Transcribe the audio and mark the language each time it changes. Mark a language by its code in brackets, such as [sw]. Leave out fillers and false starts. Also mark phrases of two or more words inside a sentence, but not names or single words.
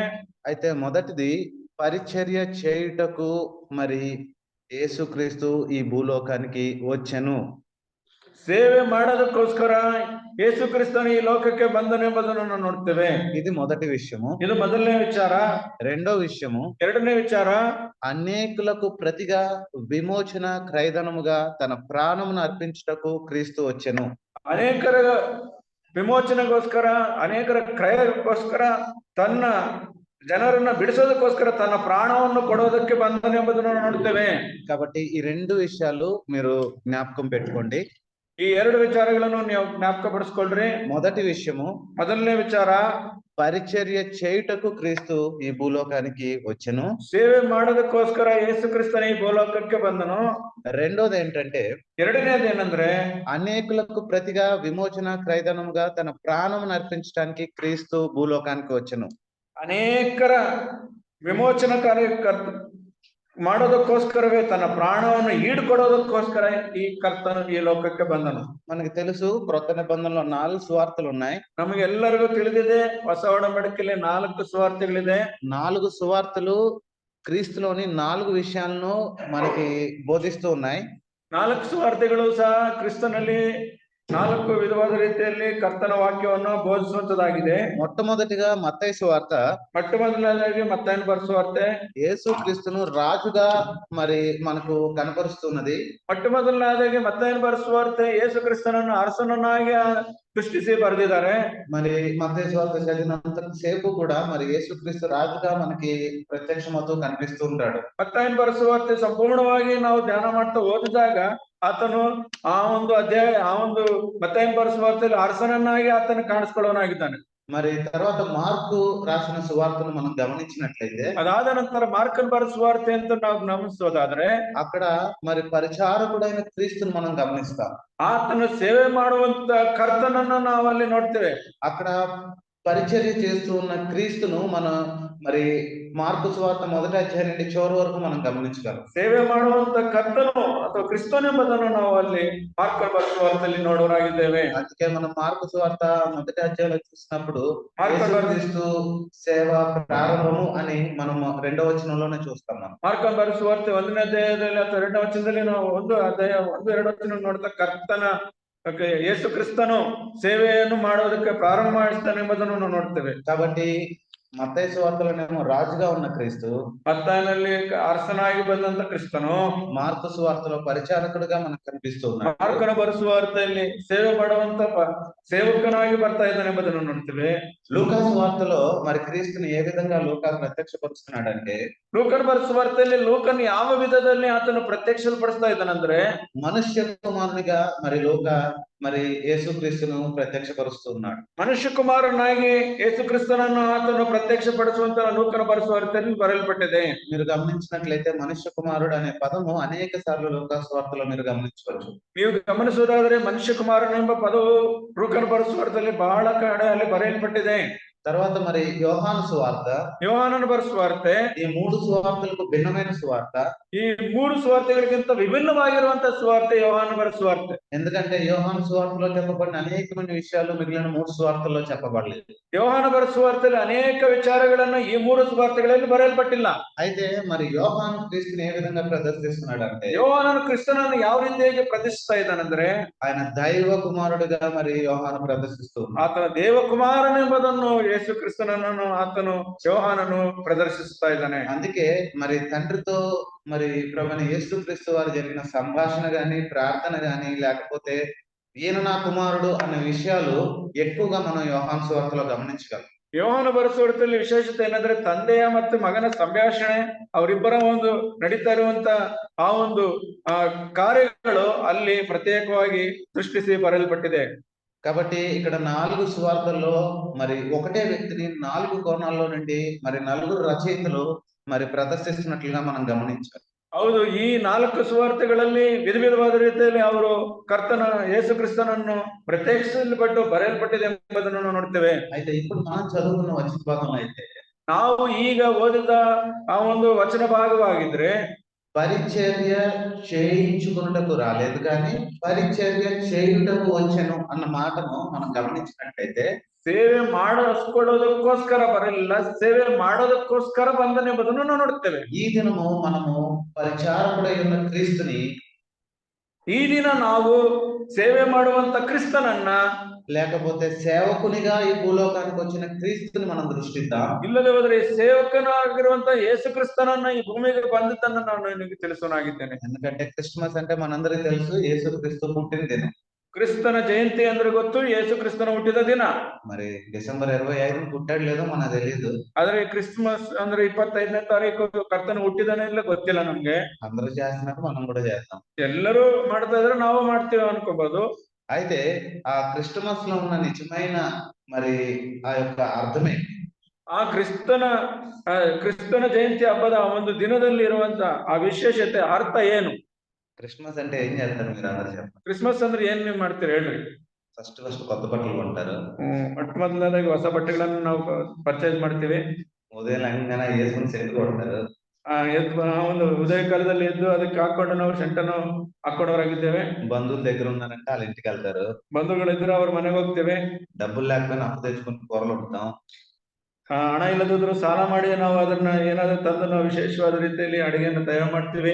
[te] అయితే మొదటిది పరిచర్య చేయుటకు మరి యేసుక్రీస్తు ఈ భూలోకానికి వచ్చెను. [kn] ಸೇವೆ ಮಾಡೋದಕ್ಕೋಸ್ಕರ ಯೇಸು ಕ್ರಿಸ್ತನು ಈ ಲೋಕಕ್ಕೆ ಬಂದನೆಂಬುದನ್ನು ನಾವು ನೋಡ್ತೇವೆ. [te] ఇది మొదటి విషయము. [kn] ಇದು ಮೊದಲನೇ ವಿಚಾರ. [te] రెండో విషయము, [kn] ಎರಡನೇ ವಿಚಾರ, [te] అనేకులకు ప్రతిగా విమోచన క్రయధనముగా తన ప్రాణమును అర్పించుటకు క్రీస్తు వచ్చెను. [kn] ಅನೇಕರ ವಿಮೋಚನೆಗೋಸ್ಕರ, ಅನೇಕರ ಕ್ರಯಕ್ಕೋಸ್ಕರ, ತನ್ನ ಜನರನ್ನ ಬಿಡಿಸೋದಕ್ಕೋಸ್ಕರ ತನ್ನ ಪ್ರಾಣವನ್ನು ಕೊಡೋದಕ್ಕೆ ಬಂದನೆಂಬುದನ್ನು ನೋಡ್ತೇವೆ. [te] కాబట్టి ఈ రెండు విషయాలు మీరు జ్ఞాపకం పెట్టుకోండి. [kn] ಈ ಎರಡು ವಿಚಾರಗಳನ್ನು ನೀವು ಜ್ಞಾಪಕ ಪಡಿಸ್ಕೊಳ್ರಿ. [te] మొదటి విషయము, [kn] ಮೊದಲನೇ ವಿಚಾರ, [te] పరిచర్య చేయుటకు క్రీస్తు ఈ భూలోకానికి వచ్చెను. [kn] ಸೇವೆ ಮಾಡೋದಕ್ಕೋಸ್ಕರ ಯೇಸು ಕ್ರಿಸ್ತನ ಈ ಭೂಲೋಕಕ್ಕೆ ಬಂದನು. [te] రెండోది ఏంటంటే, [kn] ಎರಡನೇದೇನಂದ್ರೆ, [te] అనేకులకు ప్రతిగా విమోచన క్రయధనముగా తన ప్రాణమును అర్పించడానికి క్రీస్తు భూలోకానికి వచ్చెను. [kn] ಅನೇಕರ ವಿಮೋಚನ ಕಾರ್ಯ ಮಾಡೋದಕ್ಕೋಸ್ಕರವೇ ತನ್ನ ಪ್ರಾಣವನ್ನು ಈಡುಕೊಡೋದಕ್ಕೋಸ್ಕರ ಈ ಕರ್ತನು ಈ ಲೋಕಕ್ಕೆ ಬಂದನು. [te] మనకి తెలుసు, క్రొత్త నిబంధనలో 4 సువార్తలు ఉన్నాయి. [kn] ನಮಗೆ ಎಲ್ಲರಿಗೂ ತಿಳಿದಿದೆ, ಹೊಸ ಒಡಂಬಡಿಕೆಯಲ್ಲಿ 4 ಸುವಾರ್ತೆಗಳಿದೆ. [te] 4 సువార్తలు క్రీస్తులోని 4 విషయాలను మనకి బోధిస్తూ ఉన్నాయి. [kn] 4 ಸುವಾರ್ತೆಗಳು ಸಹ ಕ್ರಿಸ್ತನಲ್ಲಿ 4 ವಿಧವಾದ ರೀತಿಯಲ್ಲಿ ಕರ್ತನ ವಾಕ್ಯವನ್ನು ಬೋಧಿಸುವಂತದಾಗಿದೆ. [te] మొట్టమొదటిగా మత్తయి సువార్త [kn] ಮೊಟ್ಟಮೊದಲನೇದಾಗಿ ಮತ್ತಾಯನ ಬರೆಸುವಾರ್ತೆ [te] యేసు క్రీస్తును రాజుగా మరి మనకు కనపరుస్తున్నది. [kn] ಮೊಟ್ಟಮೊದಲನೇದಾಗಿ ಮತ್ತಾಯನ ಬರೆಸುವಾರ್ತೆ ಯೇಸು ಕ್ರಿಸ್ತನನ್ನು ಅರಸನನ್ನಾಗಿ ಸೃಷ್ಟಿಸಿ ಬರೆದಿದ್ದಾರೆ. [te] మరి మత్తయి సువార్త చదివినంత సేపు కూడా మరి యేసుక్రీస్తు రాజుగా మనకి ప్రత్యక్షమవుతూ కనిపిస్తూ ఉంటాడు. [kn] ಮತ್ತಾಯನ ಬರೆಸುವಾರ್ತೆ ಸಂಪೂರ್ಣವಾಗಿ ನಾವು ಧ್ಯಾನ ಮಾಡ್ತಾ ಓದಿದಾಗ ಆತನು ಆ ಒಂದು ಅಧ್ಯಾಯ, ಆ ಒಂದು ಮತ್ತಾಯನ ಬರೆಸುವಾರ್ತೆಯಲ್ಲಿ ಅರಸನನ್ನಾಗಿ ಆತನು ಕಾಣಿಸ್ಕೊಳ್ಳೋನಾಗಿದ್ದಾನೆ. [te] మరి తర్వాత మార్కు రాసిన సువార్తను మనం గమనించినట్లయితే, [kn] ಅದಾದ ನಂತರ ಮಾರ್ಕನ್ ಬರೆಸುವಾರ್ತೆ ಅಂತ ನಾವು ಗಮನಿಸೋದಾದ್ರೆ [te] అక్కడ మరి పరిచారకుడైన క్రీస్తుని మనం గమనిస్తాం. [kn] ಆತನು ಸೇವೆ ಮಾಡುವಂತ ಕರ್ತನನ್ನ ನಾವಲ್ಲಿ ನೋಡ್ತೇವೆ. [te] అక్కడ పరిచర్య చేస్తూ ఉన్న క్రీస్తును మన మరి మార్కు సువార్త మొదటి అధ్యాయం నుండి చివరి వరకు మనం గమనించగలం. [kn] ಸೇವೆ ಮಾಡುವಂತ ಕರ್ತನು ಅಥವಾ ಕ್ರಿಸ್ತನೆಂಬುದನ್ನು ನಾವು ಅಲ್ಲಿ ಮಾರ್ಕನ್ ಬರೆಸುವಾರ್ತೆಯಲ್ಲಿ ನೋಡೋರಾಗಿದ್ದೇವೆ. [te] అందుకే మనం మార్కు సువార్త మొదటి అధ్యాయంలో చూసినప్పుడు మార్కు క్రీస్తు సేవ ప్రారంభము అని మనం 2వ వచనంలోనే చూస్తాం. [kn] ಮಾರ್ಕನ್ ಬರೆಸುವಾರ್ತೆ 1ನೇ ಅಧ್ಯಾಯದಲ್ಲಿ ಅಥವಾ 2ನೇ ವಚನದಲ್ಲಿ ನಾವು 1 ಅಧ್ಯಾಯ 1-2 ವಚನ ನೋಡ್ತಾ ಕರ್ತನ ಯೇಸು ಕ್ರಿಸ್ತನು ಸೇವೆಯನ್ನು ಮಾಡೋದಕ್ಕೆ ಪ್ರಾರಂಭ ಮಾಡಿಸ್ತಾನೆ ಎಂಬುದನ್ನು ನಾವು ನೋಡ್ತೇವೆ. [te] కాబట్టి మత్తయి సువార్తలోనేమో రాజుగా ఉన్న క్రీస్తు, [kn] ಮತ್ತಾಯನಲ್ಲಿ ಅರಸನಾಗಿ ಬಂದಂತ ಕ್ರಿಸ್ತನು, [te] మార్కు సువార్తలో పరిచారకుడుగా మనకు కనిపిస్తూ ఉన్నాడు. [kn] ಮಾರ್ಕನ ಬರೆಸುವಾರ್ತೆಯಲ್ಲಿ ಸೇವೆ ಮಾಡುವಂತ ಸೇವಕನಾಗಿ ಬರ್ತಾ ಇದ್ದಾನೆ ಎಂಬುದನ್ನು ನೋಡ್ತೇವೆ. [te] లూకా సువార్తలో మరి క్రీస్తుని ఏ విధంగా లూకా ప్రత్యక్షపరుస్తున్నాడంటే, [kn] ಲೂಕನ ಬರೆಸುವಾರ್ತೆಯಲ್ಲಿ ಲೂಕನ್ ಯಾವ ವಿಧದಲ್ಲಿ ಆತನು ಪ್ರತ್ಯಕ್ಷಪಡಿಸ್ತಾ ಇದ್ದಾನಂದ್ರೆ, [te] మనుష్య కుమారునిగా మరి లూకా మరి యేసుక్రీస్తును ప్రత్యక్షపరుస్తున్నాడు. [kn] ಮನುಷ್ಯ ಕುಮಾರನಾಗಿ ಯೇಸು ಕ್ರಿಸ್ತನನ್ನು ಆತನು ಪ್ರತ್ಯಕ್ಷಪಡಿಸುವಂತ ಲೂಕನ ಬರೆಸುವಾರ್ತೆಯಲ್ಲಿ ಬರೆಯಲ್ಪಟ್ಟಿದೆ. [te] మీరు గమనించినట్లయితే మనుష్య కుమారుడు అనే పదము అనేక సార్లు లూకా సువార్తలో మీరు గమనించవచ్చు. [kn] ನೀವು ಗಮನಿಸುವುದಾದರೆ ಮನುಷ್ಯ ಕುಮಾರನೆಂಬ ಪದವು ಲೂಕನ ಬರೆಸುವಾರ್ತೆಯಲ್ಲಿ ಬಹಳ ಕಡೆ ಅಲ್ಲಿ ಬರೆಯಲ್ಪಟ್ಟಿದೆ. [te] తర్వాత మరి యోహాను సువార్త, [kn] ಯೋಹಾನನ ಬರೆಸುವಾರ್ತೆ, [te] ఈ 3 సువార్తలకు భిన్నమైన సువార్త. [kn] ಈ 3 ಸುವಾರ್ತೆಗಳಿಗಿಂತ ವಿಭಿನ್ನವಾಗಿರುವಂತಹ ಸುವಾರ್ತೆ ಯೋಹಾನ ಬರೆಸುವಾರ್ತೆ. [te] ఎందుకంటే యోహాను సువార్తలో చెప్పబడిన అనేకమైన విషయాలు మిగిలిన 3 సువార్తల్లో చెప్పబడలేదు. [kn] ಯೋಹಾನ ಬರೆಸುವಾರ್ತೆಯಲ್ಲಿ ಅನೇಕ ವಿಚಾರಗಳನ್ನು ಈ 3 ಸುವಾರ್ತೆಗಳಲ್ಲಿ ಬರೆಯಲ್ಪಟ್ಟಿಲ್ಲ. [te] అయితే మరి యోహాను క్రీస్తుని ఏ విధంగా ప్రదర్శిస్తున్నాడు అంటే, [kn] ಯೋಹಾನನು ಕ್ರಿಸ್ತನನ್ನು ಯಾವ ರೀತಿಯಾಗಿ ಪ್ರದರ್ಶಿಸ್ತಾ ಇದ್ದಾನಂದ್ರೆ, [te] ఆయన దైవ కుమారుడుగా మరి యోహాను ప్రదర్శిస్తూ ఉన్నాడు. [kn] ಆತನ ದೇವಕುಮಾರನೆಂಬುದನ್ನು ಯೇಸು ಕ್ರಿಸ್ತನನ್ನು ಆತನು ಯೋಹಾನನು ಪ್ರದರ್ಶಿಸ್ತಾ ಇದ್ದಾನೆ. [te] అందుకే మరి తండ్రితో మరి ప్రభువైన యేసుక్రీస్తు వారు జరిగిన సంభాషణ గాని, ప్రార్థన గాని, లేకపోతే ఈయన నా కుమారుడు అనే విషయాలు ఎక్కువగా మనం యోహాను సువార్తలో గమనించగలం. [kn] ಯೋಹಾನ ಬರೆಸುವಾರ್ತೆಯಲ್ಲಿ ವಿಶೇಷತೆ ಏನಂದ್ರೆ, ತಂದೆಯ ಮತ್ತು ಮಗನ ಸಂಭಾಷಣೆ, ಅವರಿಬ್ಬರ ಒಂದು ನಡೀತಾ ಇರುವಂತ ಆ ಒಂದು ಕಾರ್ಯಗಳು ಅಲ್ಲಿ ಪ್ರತ್ಯೇಕವಾಗಿ ಸೃಷ್ಟಿಸಿ ಬರೆಯಲ್ಪಟ್ಟಿದೆ. [te] కాబట్టి ఇక్కడ 4 సువార్తల్లో మరి ఒకటే వ్యక్తిని 4 కోణాల్లో నుండి మరి నలుగురు రచయితలు మరి ప్రదర్శిస్తున్నట్లుగా మనం ಗಮನಿంచాలి. [kn] ಹೌದು, ಈ 4 ಸುವಾರ್ತೆಗಳಲ್ಲಿ ವಿಧವಾದ ರೀತಿಯಲ್ಲಿ ಅವರು ಕರ್ತನ ಯೇಸು ಕ್ರಿಸ್ತನನ್ನು ಪ್ರತ್ಯೇಕಿಸಲ್ಪಟ್ಟು ಬರೆಯಲ್ಪಟ್ಟಿದೆ ಎಂಬುದನ್ನು ನಾವು ನೋಡ್ತೇವೆ. [te] అయితే ఇప్పుడు మనం చదువుకున్న వచన భాగం అయితే [kn] ನಾವು ಈಗ ಓದಿದ ಆ ಒಂದು ವಚನ ಭಾಗವಾಗಿದ್ರೆ [te] పరిచర్య చేయించుకున్నటకు రాలేదు కానీ పరిచర్య చేయుటకు వచ్చెను అన్న మాటను మనం గమనించినట్లయితే [kn] ಸೇವೆ ಮಾಡಿಸ್ಕೊಳ್ಳೋದಕ್ಕೋಸ್ಕರ ಬರಲಿಲ್ಲ, ಸೇವೆ ಮಾಡೋದಕ್ಕೋಸ್ಕರ ಬಂದನೆಂಬುದನ್ನು ನಾವು ನೋಡ್ತೇವೆ. [te] ఈ దినము మనము పరిచారకుడై ఉన్న క్రీస్తుని [kn] ಈ ದಿನ ನಾವು ಸೇವೆ ಮಾಡುವಂತ ಕ್ರಿಸ್ತನನ್ನ [te] లేకపోతే సేవకునిగా ఈ భూలోకానికి వచ్చిన క్రీస్తుని మనం దృష్టిద్దాం. [kn] ಇಲ್ಲದೆ ಹೋದ್ರೆ ಸೇವಕನಾಗಿರುವಂತ ಯೇಸು ಕ್ರಿಸ್ತನನ್ನ ಈ ಭೂಮಿಗೆ ಬಂದಿದ್ದನ್ನ ನಾನು ನಿನಗೆ ತಿಳಿಸೋನಾಗಿದ್ದೇನೆ. [te] ఎందుకంటే క్రిస్మస్ అంటే మనందరికీ తెలుసు యేసు క్రీస్తు పుట్టిన దినం. [kn] ಕ್ರಿಸ್ತನ ಜಯಂತಿ ಅಂದ್ರೆ ಗೊತ್ತು, ಯೇಸು ಕ್ರಿಸ್ತನ ಹುಟ್ಟಿದ ದಿನ. [te] మరి డిసెంబర్ 25 పుట్టాడు లేదో మనకు తెలియదు. [kn] ಆದ್ರೆ ಕ್ರಿಸ್ಮಸ್ ಅಂದ್ರೆ 25ನೇ ತಾರೀಕು ಕರ್ತನ ಹುಟ್ಟಿದಾನೆ ಇಲ್ಲ ಗೊತ್ತಿಲ್ಲ ನಮ್ಗೆ. [te] అందరూ చేస్తున్నారు, మనం కూడా చేస్తాం. [kn] ಎಲ್ಲರೂ ಮಾಡ್ತಾ ಇದ್ರೆ ನಾವು ಮಾಡ್ತೀವಿ ಅನ್ಕೋಬಹುದು. [te] అయితే ఆ క్రిస్టమస్ లో ఉన్న నిజమైన మరి ఆ యొక్క అర్థమే [kn] ಆ ಕ್ರಿಸ್ತನ ಜಯಂತಿ ಹಬ್ಬದ ಒಂದು ದಿನದಲ್ಲಿ ಇರುವಂತ ಆ ವಿಶೇಷತೆ ಅರ್ಥ ಏನು? [te] క్రిస్మస్ అంటే ఏం చేస్తారు మీరు అందరూ చెప్పండి. [kn] ಕ್ರಿಸ್ಮಸ್ ಅಂದ್ರೆ ಏನ್ ನೀವು ಮಾಡ್ತೀರಿ ಹೇಳ್ರಿ. [te] ఫస్ట్ కొత్త బట్టలు కొంటారు. [kn] ಮೊಟ್ಟ ಮೊದಲನೇದಾಗಿ ಹೊಸ ಬಟ್ಟೆಗಳನ್ನು ನಾವು ಪರ್ಚೇಸ್ ಮಾಡ್ತೀವಿ. [te] ఉదయం లంగాన వేసుకుని సెంటు కొడతారు. [kn] ಒಂದು ಉದಯ ಕಾಲದಲ್ಲಿ ಎದ್ದು ಅದಕ್ಕೆ ಹಾಕೊಂಡು ನಾವು ಸೆಂಟನ್ನು ಹಾಕೊಂಡವರಾಗಿದ್ದೇವೆ. [te] బంధువుల దగ్గర ఉన్నారంటే వాళ్ళ ఇంటికి వెళ్తారు. [kn] ಬಂಧುಗಳಿದ್ರೆ ಅವ್ರ ಮನೆಗೆ ಹೋಗ್ತೇವೆ. [te] డబ్బులు లేకపోయినా అప్పు తెచ్చుకుని కూరలు వండుతాం. [kn] ಹಣ ಇಲ್ಲದಿದ್ರು ಸಾಲ ಮಾಡಿ ನಾವು ಅದನ್ನ ಏನಾದ್ರೂ ತಂದು ನಾವು ವಿಶೇಷವಾದ ರೀತಿಯಲ್ಲಿ ಅಡಿಗೆಯನ್ನು ತಯಾರು ಮಾಡ್ತೀವಿ.